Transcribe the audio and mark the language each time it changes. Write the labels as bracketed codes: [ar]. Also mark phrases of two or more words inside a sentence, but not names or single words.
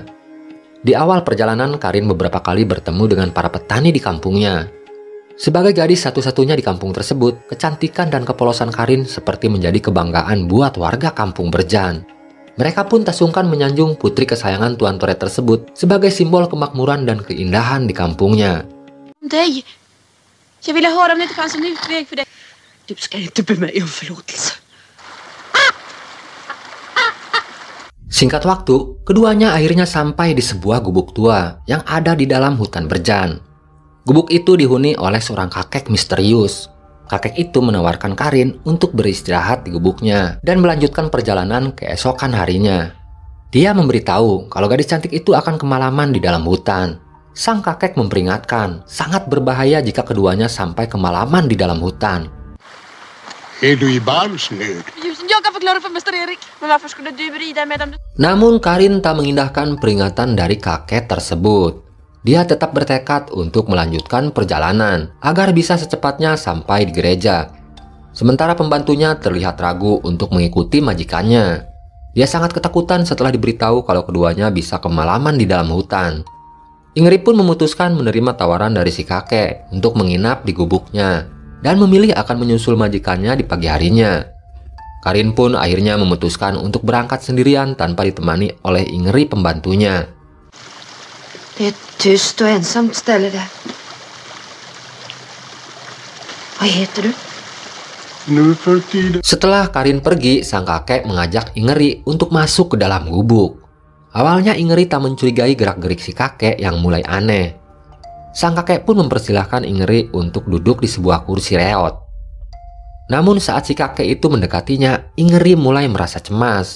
[id] Di awal perjalanan Karin beberapa kali bertemu dengan para petani di kampungnya. Sebagai gadis satu-satunya di kampung tersebut, kecantikan dan kepolosan Karin seperti menjadi kebanggaan buat warga kampung Berjan. Mereka pun tak sungkan menyanjung putri kesayangan Tuan Tore tersebut sebagai simbol kemakmuran dan keindahan di kampungnya. [sv] Dig. Jag ville höra om det inte fanns en utväg för dig. Du ska inte be mig om förlåtelse. [id] Singkat waktu, keduanya akhirnya sampai di sebuah gubuk tua yang ada di dalam hutan Berjan. Gubuk itu dihuni oleh seorang kakek misterius. Kakek itu menawarkan Karin untuk beristirahat di gubuknya dan melanjutkan perjalanan keesokan harinya. Dia memberitahu kalau gadis cantik itu akan kemalaman di dalam hutan. Sang kakek memperingatkan, sangat berbahaya jika keduanya sampai kemalaman di dalam hutan. [sv] Jag kan förklara för Mäster Erik. Men varför skulle du rida medan du... [id] Namun Karin tak mengindahkan peringatan dari kakek tersebut. Dia tetap bertekad untuk melanjutkan perjalanan agar bisa secepatnya sampai di gereja. Sementara pembantunya terlihat ragu untuk mengikuti majikannya. Dia sangat ketakutan setelah diberitahu kalau keduanya bisa kemalaman di dalam hutan. Ingrid pun memutuskan menerima tawaran dari si kakek untuk menginap di gubuknya dan memilih akan menyusul majikannya di pagi harinya. Karin pun akhirnya memutuskan untuk berangkat sendirian tanpa ditemani oleh Ingrid pembantunya. [sv] Det är ett tyst och ensamt ställe där. Vad heter du? [id] Setelah Karin pergi, sang kakek mengajak Ingrid untuk masuk ke dalam gubuk. Awalnya Ingrid tak mencurigai gerak-gerik si kakek yang mulai aneh. Sang kakek pun mempersilahkan Ingrid untuk duduk di sebuah kursi reot. Namun saat si kakek itu mendekatinya, Ingrid mulai merasa cemas.